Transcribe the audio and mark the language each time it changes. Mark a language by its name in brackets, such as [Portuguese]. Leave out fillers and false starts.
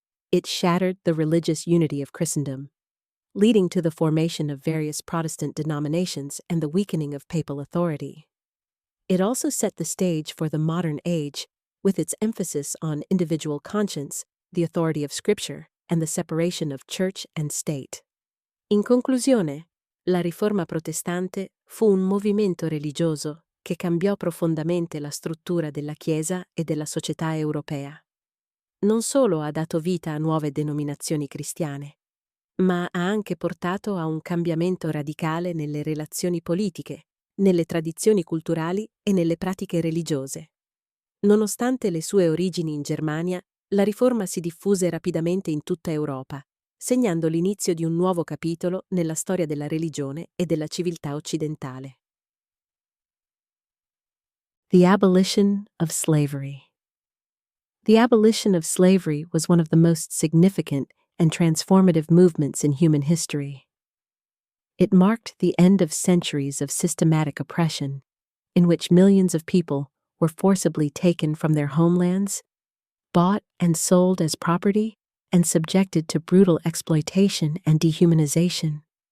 [English] It shattered the religious unity of Christendom, leading to the formation of various Protestant denominations and the weakening of papal authority. It also set the stage for the modern age, with its emphasis on individual conscience, the authority of Scripture, and the separation of church and state. [Italian] In conclusione, la riforma protestante fu un movimento religioso che cambiò profondamente la struttura della Chiesa e della società europea. Non solo ha dato vita a nuove denominazioni cristiane, ma ha anche portato a un cambiamento radicale nelle relazioni politiche, nelle tradizioni culturali e nelle pratiche religiose. Nonostante le sue origini in Germania, la riforma si diffuse rapidamente in tutta Europa, segnando l'inizio di un nuovo capitolo nella storia della religione e della civiltà occidentale. [English] The Abolition of Slavery. The abolition of slavery was one of the most significant and transformative movements in human history. It marked the end of centuries of systematic oppression, in which millions of people were forcibly taken from their homelands, bought and sold as property, and subjected to brutal exploitation and dehumanization.